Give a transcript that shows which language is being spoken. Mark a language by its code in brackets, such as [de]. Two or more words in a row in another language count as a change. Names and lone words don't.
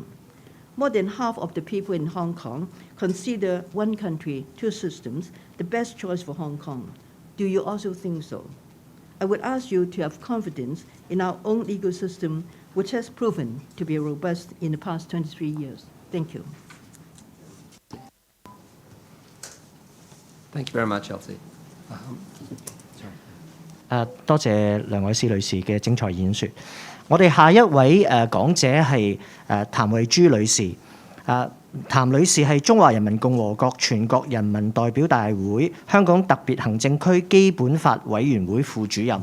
[en] More than half of the people in Hong Kong consider one country, two systems the best choice for Hong Kong. Do you also think so? I would ask you to have confidence in our own legal system, which has proven to be robust in the past 23 years. Thank you. Thank you very much, Elsie. [yue] 多謝梁偉詩女士嘅精彩演說。我哋下一位講者係譚慧珠女士。譚女士係中華人民共和國全國人民代表大會香港特別行政區基本法委員會副主任。